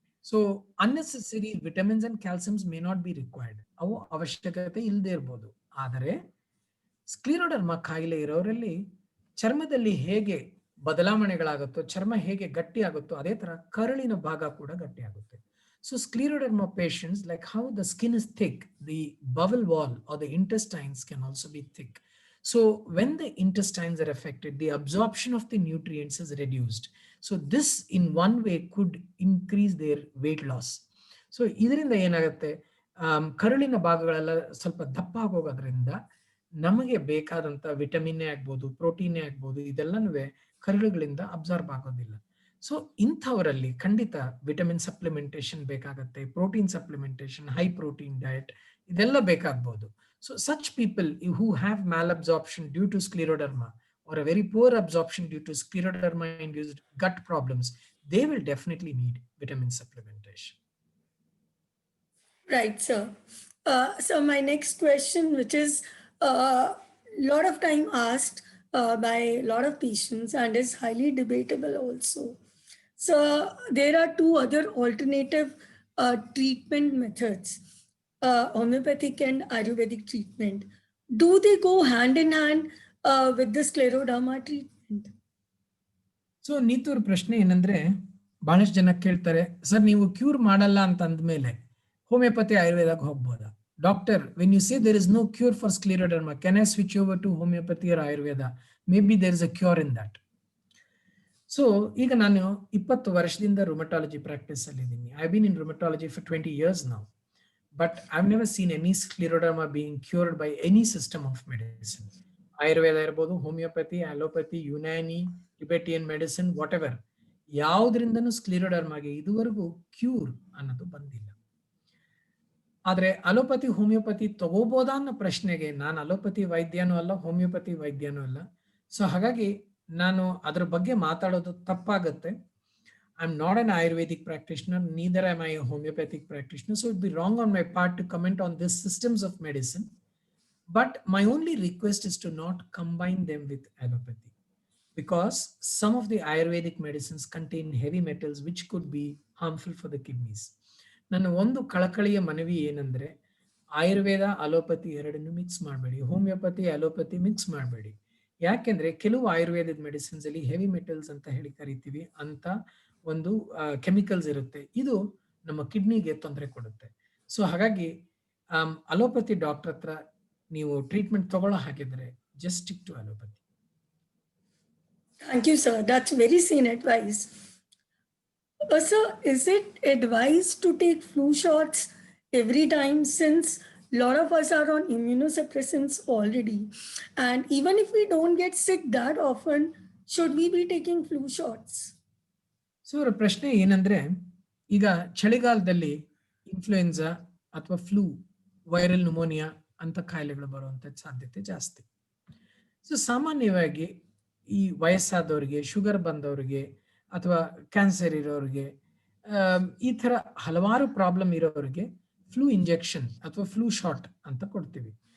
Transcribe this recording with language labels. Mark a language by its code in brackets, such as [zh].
[en] So unnecessary vitamins and calciums may not be required. [kn] ಅವು ಅವಶ್ಯಕತೆ ಇಲ್ಲದೆ ಇರ್ಬೋದು. ಆದರೆ ಸ್ಕ್ಲಿರೋಡರ್ಮಾ ಕಾಯಿಲೆ ಇರೋರಲ್ಲಿ ಚರ್ಮದಲ್ಲಿ ಹೇಗೆ ಬದಲಾವಣೆಗಳಾಗುತ್ತೋ, ಚರ್ಮ ಹೇಗೆ ಗಟ್ಟಿ ಆಗುತ್ತೋ, ಅದೇ ತರ ಕರಳಿನ ಭಾಗ ಕೂಡ ಗಟ್ಟಿ ಆಗುತ್ತೆ. [en] So scleroderma patients, like how the skin is thick, the bowel wall or the intestines can also be thick. So when the intestines are affected, the absorption of the nutrients is reduced. So this in one way could increase their weight loss. [kn] So ಇದರಿಂದ ಏನಾಗುತ್ತೆ, ಕರಳಿನ ಭಾಗಗಳೆಲ್ಲ ಸ್ವಲ್ಪ ದಪ್ಪ ಆಗೋಗೋದ್ರಿಂದ ನಮಗೆ ಬೇಕಾದಂತ vitamin ಆಗ್ಬೋದು, protein ಆಗ್ಬೋದು, ಇದೆಲ್ಲನೂ ಕರಳುಗಳಿಂದ absorb ಆಗೋದಿಲ್ಲ. ಸೊ ಇಂಥವರಲ್ಲಿ ಖಂಡಿತ ವಿಟಮಿನ್ ಸಪ್ಲಿಮೆಂಟೇಶನ್ ಬೇಕಾಗತ್ತೆ, protein supplementation, high protein diet ಇದೆಲ್ಲ ಬೇಕಾಗಬಹುದು. [en] So such people who have malabsorption due to scleroderma or a very poor absorption due to scleroderma induced gut problems, they will definitely need vitamin supplementation. Right, sir. So my next question, which is lot of time asked by a lot of patients and is highly debatable also. So there are two other alternative treatment methods, homeopathic and Ayurvedic treatment. Do they go hand in hand with the scleroderma treatment? [kn] So ನೀತೂರ್ ಪ್ರಶ್ನೆ ಏನಂದ್ರೆ, ಬಹಳಷ್ಟು ಜನ ಕೇಳ್ತಾರೆ, sir ನೀವು cure ಮಾಡಲ್ಲ ಅಂತ ಅಂದ್ಮೇಲೆ homeopathy ಆಯುರ್ವೇದಕ್ಕೆ ಹೋಗ್ಬೋದಾ? [en] Doctor, when you say there is no cure for scleroderma, can I switch over to homeopathy or Ayurveda? Maybe there is a cure in that. [kn] So ಈಗ ನಾನು 20 ವರ್ಷದಿಂದ ರುಮಟಾಲಜಿ ಪ್ರಾಕ್ಟೀಸ್ ಅಲ್ಲಿ ಇದ್ದೀನಿ. [en] I been in rheumatology for 20 years now, but I've never seen any scleroderma being cured by any system of medicine. [kn] Ayurveda ಇರ್ಬೋದು, homeopathy, allopathy, Unani, Tibetan medicine, what ever, ಯಾವುದರಿಂದನೂ ಸ್ಕ್ಲಿರೋಡರ್ಮಾಗೆ ಇದುವರೆಗೂ cure ಅನ್ನೋದು ಬಂದಿಲ್ಲ. ಆದ್ರೆ ಅಲೋಪತಿ, ಹೋಮಿಯೋಪತಿ ತಗೋಬೋದಾ ಅನ್ನೋ ಪ್ರಶ್ನೆಗೆ ನಾನು ಅಲೋಪತಿ ವೈದ್ಯನೂ ಅಲ್ಲ, ಹೋಮಿಯೋಪತಿ ವೈದ್ಯನೂ ಅಲ್ಲ. ಸೊ ಹಾಗಾಗಿ ನಾನು ಅದ್ರ ಬಗ್ಗೆ ಮಾತಾಡೋದು ತಪ್ಪಾಗುತ್ತೆ. [en] I'm not an Ayurvedic practitioner, neither am I a homeopathic practitioner. So it would be wrong on my part to comment on these systems of medicine. But my only request is to not combine them with allopathy, because some of the Ayurvedic medicines contain heavy metals which could be harmful for the kidneys. [kn] ನನ್ನ ಒಂದು ಕಳಕಳಿಯ ಮನವಿ ಏನಂದ್ರೆ, Ayurveda allopathy ಎರಡನ್ನು mix ಮಾಡಬೇಡಿ, homeopathy allopathy mix ಮಾಡಬೇಡಿ. ಯಾಕೆಂದ್ರೆ ಕೆಲವು ಆಯುರ್ವೇದದ ಮೆಡಿಸಿನ್ಸ್ ಅಲ್ಲಿ ಹೆವಿ ಮೆಟಲ್ಸ್ ಅಂತ ಹೇಳಿ ಕರಿತೀವಿ ಅಂತ ಒಂದು ಕೆಮಿಕಲ್ಸ್ ಇರುತ್ತೆ. ಇದು ನಮ್ಮ ಕಿಡ್ನಿಗೆ ತೊಂದರೆ ಕೊಡುತ್ತೆ. ಸೊ ಹಾಗಾಗಿ ಅಲೋಪತಿ ಡಾಕ್ಟರ್ ಹತ್ರ ನೀವು ಟ್ರೀಟ್ಮೆಂಟ್ ತಗೊಳ್ಳೋ ಹಾಗಿದ್ರೆ [en] Just stick to allopathy. Thank you, sir. That's very sane advice. Sir, is it advised to take flu shots every time, since a lot of us are on immunosuppressants already? And even if we don't get sick that often, should we be taking flu shots? [kn] So ಅವರ ಪ್ರಶ್ನೆ ಏನಂದ್ರೆ, ಈಗ ಚಳಿಗಾಲದಲ್ಲಿ influenza ಅಥವಾ flu, viral pneumonia ಅಂತ ಕಾಯಿಲೆಗಳು ಬರುವಂತ ಸಾಧ್ಯತೆ ಜಾಸ್ತಿ. ಸೊ ಸಾಮಾನ್ಯವಾಗಿ ಈ ವಯಸ್ಸಾದವರಿಗೆ, ಶುಗರ್ ಬಂದವರಿಗೆ ಅಥವಾ ಕ್ಯಾನ್ಸರ್ ಇರೋರಿಗೆ, ಈ ತರ ಹಲವಾರು ಪ್ರಾಬ್ಲಮ್ ಇರೋರಿಗೆ ಫ್ಲೂ ಇಂಜೆಕ್ಷನ್ ಅಥವಾ ಫ್ಲೂ ಶಾಟ್ ಅಂತ ಕೊಡ್ತೀವಿ.